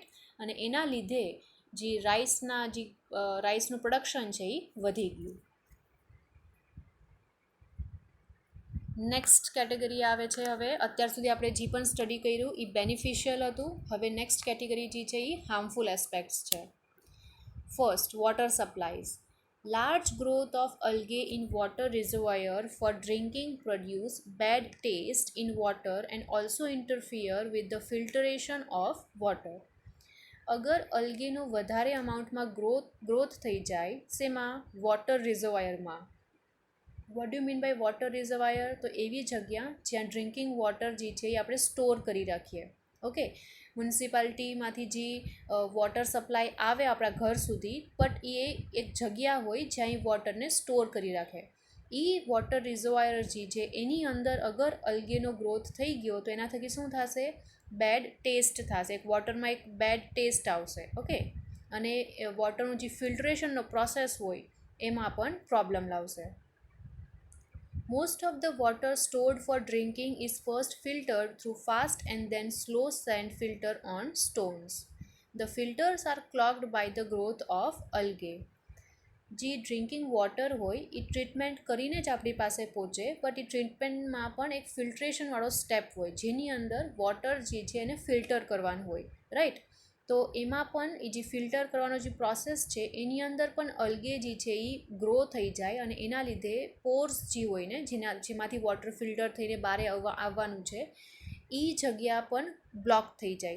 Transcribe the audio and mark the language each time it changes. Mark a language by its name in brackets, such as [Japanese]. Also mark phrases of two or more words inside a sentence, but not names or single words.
[Gujarati] અને એના લીધે જે રાઈસનું પ્રોડક્શન છે એ વધી ગયું. [English] next category [Gujarati] આવે છે, હવે અત્યાર સુધી આપણે જે પણ સ્ટડી કર્યું એ બેનિફિશિયલ હતું. હવે [English] next category [Gujarati] જે છે એ [English] harmful aspects [Gujarati] છે. [English] First, water supplies. Large growth of algae in water reservoir for drinking produce bad taste in water and also interfere with the filtration of water. [Gujarati] અગર અલ્ગેનો વધારે અમાઉન્ટમાં ગ્રોથ થઈ જાય, શેમાં? [English] વોટર રિઝર્વાયરમાં. what do mean by water reservoir? [Gujarati] તો એવી જગ્યા જ્યાં [English] drinking water [Gujarati] જે છે એ આપણે સ્ટોર કરી રાખીએ. ઓકે, મ્યુનિસિપાલિટીમાંથી જે [English] water supply [Gujarati] આવે આપણા ઘર સુધી, બટ એ એક જગ્યા હોય જ્યાં એ વોટરને સ્ટોર કરી રાખે. એ [English] water reservoir [Gujarati] જે છે એની અંદર અગર અલ્ગેનો ગ્રોથ થઈ ગયો તો એના થકી શું થશે? [English] bad taste [Gujarati] થશે, એક વોટરમાં એક [English] bad taste [Gujarati] આવશે. ઓકે, અને વોટરનું જે ફિલ્ટરેશનનો પ્રોસેસ હોય એમાં પણ પ્રોબ્લેમ લાવશે. [English] Most of the water stored for drinking is first filtered through fast and then slow sand filter on stones. The filters are clogged by the growth of algae. [Gujarati] જે [English] drinking water [Gujarati] હોય એ ટ્રીટમેન્ટ કરીને જ આપણી પાસે પહોંચે, બટ એ ટ્રીટમેન્ટમાં પણ એક ફિલ્ટ્રેશનવાળો સ્ટેપ હોય જેની અંદર વોટર જે છે એને ફિલ્ટર કરવાનું હોય, રાઈટ? તો એમાં પણ એ જે ફિલ્ટર કરવાનો જે પ્રોસેસ છે એની અંદર પણ અલ્ગે જે છે એ ગ્રો થઈ જાય, અને એના લીધે પોર્સ જે હોય ને જેમાંથી વોટર ફિલ્ટર થઈને બહાર આવવાનું છે એ જગ્યા પણ બ્લોક થઈ જાય.